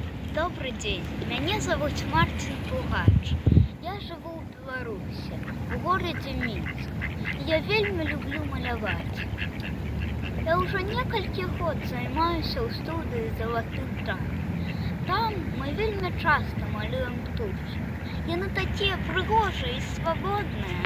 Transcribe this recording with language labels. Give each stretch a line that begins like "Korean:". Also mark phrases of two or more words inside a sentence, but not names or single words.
Russian: Добрый день, меня зовут Мартин Пугач. Я живу
Belarusian: ў Беларусі, у горадзе Мінск. Я вельмі люблю маляваць. Я ўжо некалькі год займаюся ў студыі «Залаты танк». Там мы вельмі часта малюем птушак. Яны такія прыгожыя і свабодныя.